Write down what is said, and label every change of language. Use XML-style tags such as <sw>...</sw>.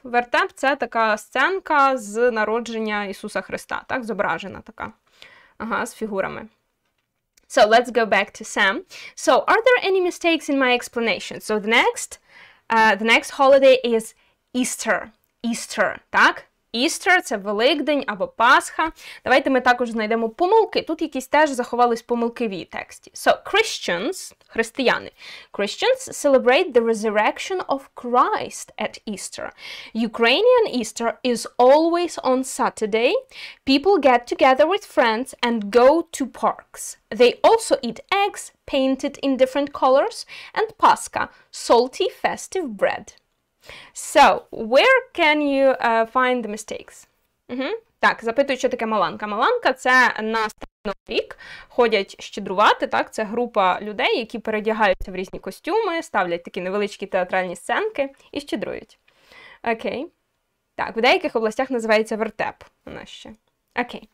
<uk>Вертеп – це така сценка з народження Ісуса Христа, так, зображена така. Ага, з фігурами.</uk> <en>So, let's go back to Sam. So, are there any mistakes in my explanation? So, the next holiday is Easter. Easter, так?</en> <uk>Easter – це Великдень або Пасха. Давайте ми також знайдемо помилки. Тут якісь теж заховались помилки в тексті.</uk> <en>So, Christians, християни. Christians celebrate the resurrection of Christ at Easter. Ukrainian Easter is always on Saturday. People get together with friends and go to parks. They also eat eggs painted in different colors and Pascha, salty festive bread. So, where can you find the mistakes?</en> <uk>Так, запитую, що таке маланка. Маланка – це на Старий рік ходять щедрувати, так? Це група людей, які передягаються в різні костюми, ставлять такі невеличкі театральні сценки і щедрують. Окей. Так, в деяких областях називається вертеп у нас ще. Окей.</uk>